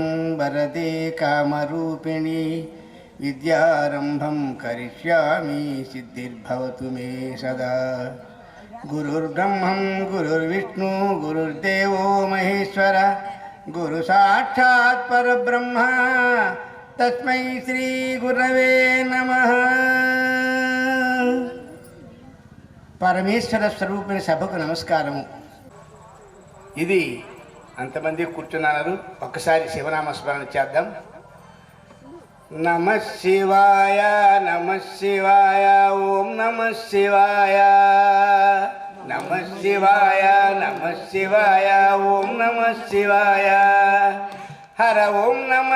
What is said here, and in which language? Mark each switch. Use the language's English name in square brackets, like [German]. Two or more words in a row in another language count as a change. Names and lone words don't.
[Sanskrit] वरदे कामरूपिणी विद्यारम्भं करिष्यामि सिद्धिर्भवतु मे सदा गुरुर्ब्रह्मं गुरुर्विष्णु गुरुर्देवो महेश्वर गुरु साक्षात् परब्रह्म तस्मै श्री गुरवे नमः [Telugu] పరమేశ్వర స్వరూపిణి సభకు నమస్కారము. ఇది అంతమంది కూర్చున్నారు. ఒక్కసారి శివనామ స్మరణ చేద్దాం. [Sanskrit] నమః శివాయ నమః శివాయ ఓం నమః శివాయ నమః శివాయ నమః శివాయ ఓం నమః శివాయ హర ఓం నమః